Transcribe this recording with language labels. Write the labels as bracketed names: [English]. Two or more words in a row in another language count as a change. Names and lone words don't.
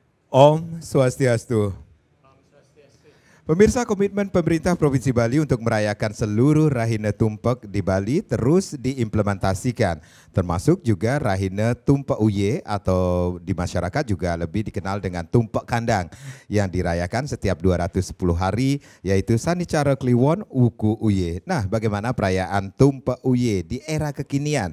[Balinese] Om Swastiastu. [Indonesian] Pemirsa, komitmen pemerintah Provinsi Bali untuk merayakan seluruh Rahina Tumpek di Bali terus diimplementasikan, termasuk juga Rahina Tumpek Uye atau di masyarakat juga lebih dikenal dengan Tumpek Kandang yang dirayakan setiap 210 hari, yaitu Sanicara Kliwon Wuku Uye. Nah, bagaimana perayaan Tumpek Uye di era kekinian?